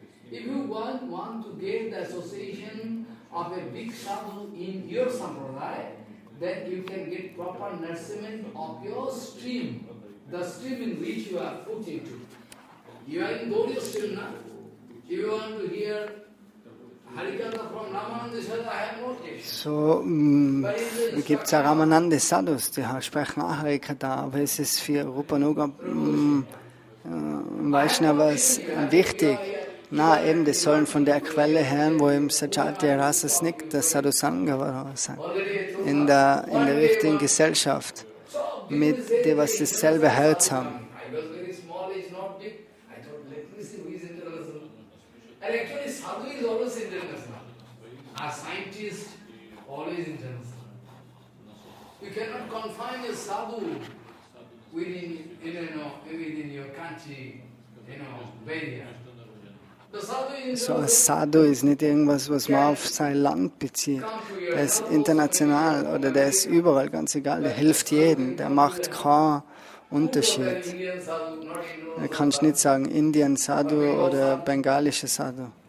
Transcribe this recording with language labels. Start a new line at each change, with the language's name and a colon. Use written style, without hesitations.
English: If you want to get the association of a big sadhu in your sampradaya, then you can get proper nourishment of your stream, the stream in which you are put into. You are in Gaudiya stream now. If you want to hear Harikatha from Ramananda Sadhu, I have no case.
German: So gibt es auch Ramananda Sadhus, die sprechen auch Harikatha, aber es ist für Rupa Nuga Vaishnavas wichtig, Na, eben, die sollen von der Quelle her, wo im Sajati Rasa Snikta Sadhu Sangha sein. In der richtigen Gesellschaft, mit dem, was dasselbe Herz haben.
English: You cannot confine a sadhu within your country, barrier.
German: So ein Sadhu ist nicht irgendwas, was man auf sein Land bezieht. Der ist international oder der ist überall, ganz egal. Der hilft jedem, der macht keinen Unterschied. Da kannst du nicht sagen, Indian Sadhu oder bengalischer Sadhu.